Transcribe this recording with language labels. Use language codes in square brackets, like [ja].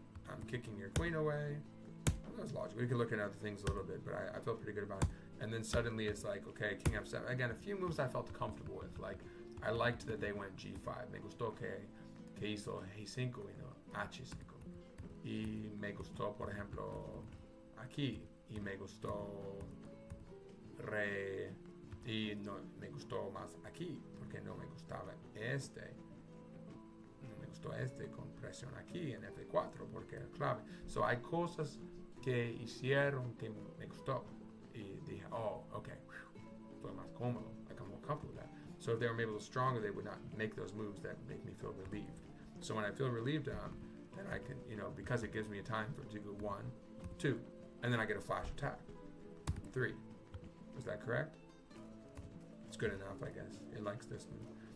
[en] I'm kicking your queen away. That was logical. We could look at other things a little bit, but I felt pretty good about it. And then suddenly it's like, okay, king f7. Again, a few moves I felt comfortable with. Like, I liked that they went g5. [es] Me gustó que hizo g5 y no h5. Y me gustó, por ejemplo, aquí. Y me gustó re... Y no me gustó más aquí, porque no me gustaba este. No me gustó este con presión aquí en F4, porque era clave. So hay cosas que hicieron que me gustó. Y dije, oh, okay, estoy más cómodo. [en] Like, I'm more comfortable with that. So if they were maybe a little stronger, they would not make those moves that make me feel relieved. So when I feel relieved, then I can, you know, because it gives me a time for to go 1, 2, and then I get a flash attack. 3. Was that correct? It's good enough, I guess. It likes this move.